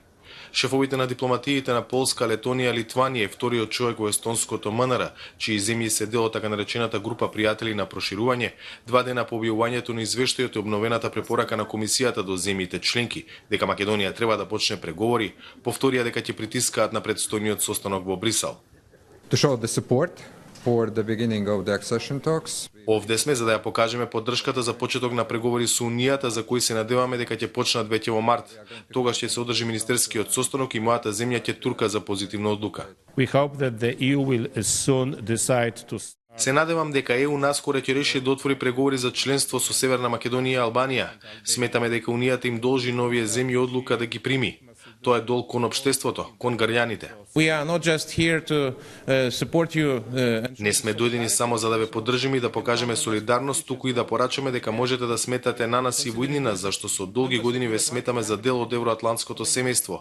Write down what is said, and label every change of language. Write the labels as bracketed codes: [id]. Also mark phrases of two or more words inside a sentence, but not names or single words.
[mk] Шефовите на дипломатиите на Полска, Летонија, Литванија и вториот човек во естонското МНР, чии земји се дел од така наречената група пријатели на проширување, 2 дена по објавувањето на извештајот и обновената препорака на комисијата до земјите членки дека Македонија треба да почне преговори, повторија дека ќе притискаат на предстојниот состанок во Брисел. [en] To show the support for the beginning of the accession talks. [mk] Овде сме за да ја покажеме поддршката за почеток на преговори со Унијата за кои се надеваме дека ќе почнат веќе во март. Тогаш ќе се одржи министерскиот состанок и мојата земја ќе турка за позитивна одлука. [en] We hope that the EU will soon decide to... [mk] Се надевам дека ЕУ наскоро ќе реши да отвори преговори за членство со Северна Македонија и Албанија. Сметаме дека Унијата им должи новие земји одлука да ги прими. Тоа е долг кон општеството, кон граѓаните. Не сме дојдени само за да ве поддржиме и да покажеме солидарност, туку и да порачаме дека можете да сметате на нас и во иднина, зашто со долги години ве сметаме за дел од евроатлантското семејство.